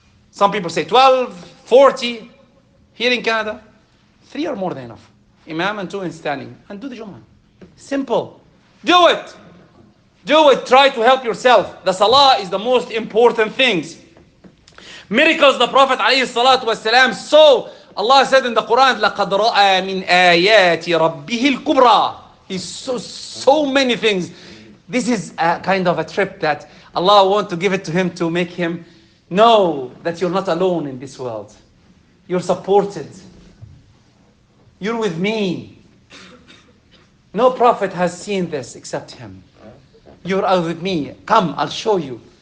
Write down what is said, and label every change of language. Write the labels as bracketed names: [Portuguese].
[English] Some people say 12, 40. Here in Canada, 3 are more than enough. Imam and 2 in standing. And do the Jum'ah. Simple. Do it. Do it. Try to help yourself. The Salah is the most important things. Miracles the Prophet ﷺ saw. Allah said in the Quran, [Arabic] لَقَدْ رَأَى مِنْ آيَاتِ رَبِّهِ الْكُبْرَى. [English] He saw so many things. This is a kind of a trip that Allah wants to give it to him to make him know that you're not alone in this world. You're supported. You're with me. No prophet has seen this except him. You're with me. Come, I'll show you.